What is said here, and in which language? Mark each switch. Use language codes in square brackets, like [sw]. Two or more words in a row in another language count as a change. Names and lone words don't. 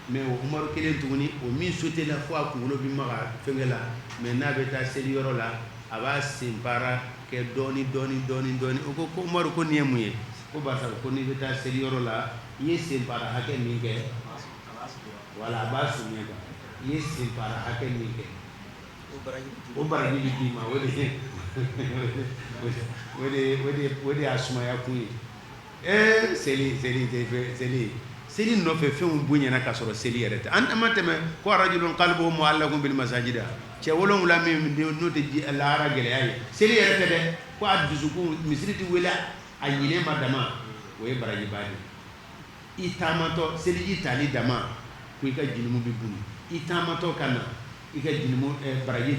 [bm] mais o Umaru kelen tuguni o min sauté la fo a kunkolo bi maga fɛngɛ la mais n'a bɛ taa seli yɔrɔ la a b'a senbaara kɛ dɔɔni o ko Umaru ko nin ye mun ye ko barisa ko n'i bɛ taa seli yɔrɔ la i ye senbaara hakɛ min kɛ wala a b'a suɲɛ quoi i ye senbaara hakɛ min kɛ o baraji bi d'i ma o de y'a sumaya kun ye seli nɔfɛ fɛnw bonyana ka sɔrɔ seli yɛrɛ tɛ an ma tɛmɛ ko [ar] رجل قلبه معلق بالمساجد [bm] cɛ 7 min n'o tɛ lahara gɛlɛya ye seli yɛrɛ tɛ dɛ ko a dusukun misiri tɛ wele a ɲinɛ ma dama o ye baraji ba de i taamatɔ seliji tali dama ko i ka jilimu bi buni i taamatɔ ka na i ka jilimu baraji